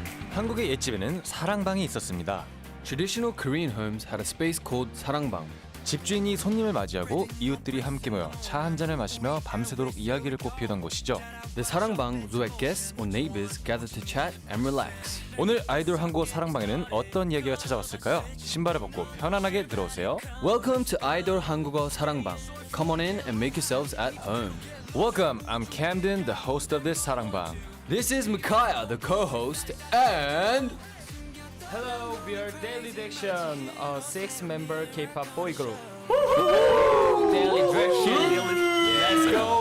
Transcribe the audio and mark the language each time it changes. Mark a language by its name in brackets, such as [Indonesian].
[Korean] 한국의 옛집에는 사랑방이 있었습니다. [English] Traditional Korean homes had a space called 사랑방. [Korean] 집주인이 손님을 맞이하고 이웃들이 함께 모여 차 한 잔을 마시며 밤새도록 이야기를 꽃피우던 곳이죠. [English] The 사랑방 was where guests or neighbors gathered to chat and relax. [Korean] 오늘 아이돌 한국 사랑방에는 어떤 이야기가 찾아왔을까요? 신발을 벗고 편안하게 들어오세요. [English] Welcome to 아이돌 한국어 사랑방. Come on in and make yourselves at home. Welcome, I'm Camden, the host of this 사랑방. This is Micaiah, the co-host, and Hello, we are Daily Direction, a six-member K-pop boy group. Daily Direction. Let's go,